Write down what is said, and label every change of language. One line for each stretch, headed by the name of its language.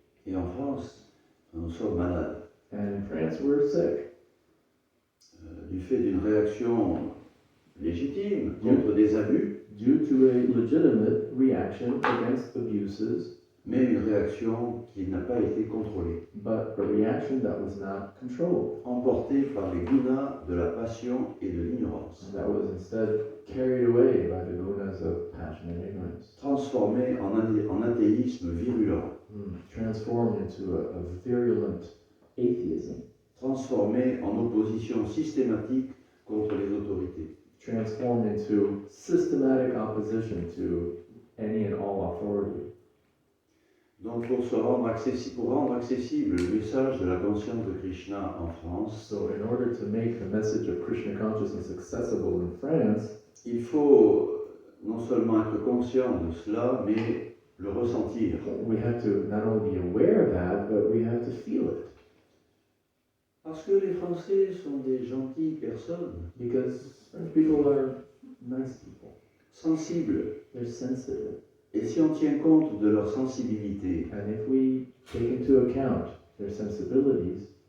French: Et en France, nous sommes malades.
English: And in France, we're sick
French: Du fait d'une réaction légitime contre des abus,
English: due to a legitimate reaction against abuses,
French: mais une réaction qui n'a pas été contrôlée,
English: but a reaction that was not controlled,
French: emportée par les gunas de la passion et de l'ignorance,
English: and that was instead carried away by the gunas of passion and ignorance,
French: transformée en athéisme virulent,
English: transformed into a virulent atheism,
French: transformée en opposition systématique contre les autorités.
English: transformed into systematic opposition to any and all authority.
French: Donc pour rendre accessible le message de la conscience de Krishna en France,
English: So in order to make the message of Krishna consciousness accessible in France,
French: il faut non seulement être conscient de cela, mais le ressentir.
English: we have to not only be aware of that, but we have to feel it.
French: Parce que les Français sont des gentilles personnes,
English: Because French people are nice people.
French: sensibles,
English: They're sensitive.
French: Et si on tient compte de leur sensibilité,
English: And if we take into account their sensibilities,